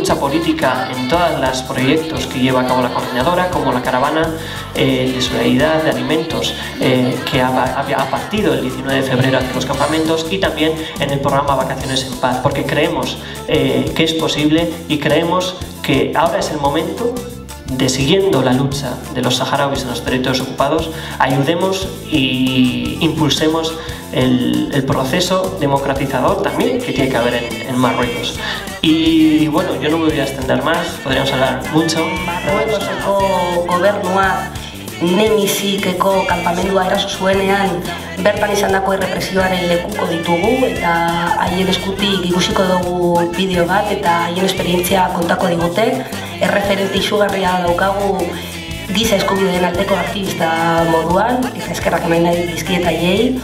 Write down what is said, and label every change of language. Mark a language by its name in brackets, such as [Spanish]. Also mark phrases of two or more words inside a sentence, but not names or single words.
[Spanish] lucha política en todos los proyectos que lleva a cabo la coordinadora, como la caravana de solidaridad de alimentos que ha partido el 19 de febrero hacia los campamentos, y también en el programa Vacaciones en Paz, porque creemos que es posible y creemos que ahora es el momento de, siguiendo la lucha de los saharauis en los territorios ocupados, ayudemos y impulsemos el proceso democratizador también que tiene que haber en Marruecos. Y bueno, yo no me voy a extender más, podríamos hablar mucho. [Basque] Marruekoseko gobernua Nemizikeko kanpamendua eraso zuenean bertan izandako errepresioaren lekuko ditugu, eta haien eskutik ikusiko dugu bideo bat eta haien esperientzia kontako digute. Erreferente izugarria daukagu giza eskubideen aldeko aktivista moduan, eta eskerrak eman nahi dizkiet haiei.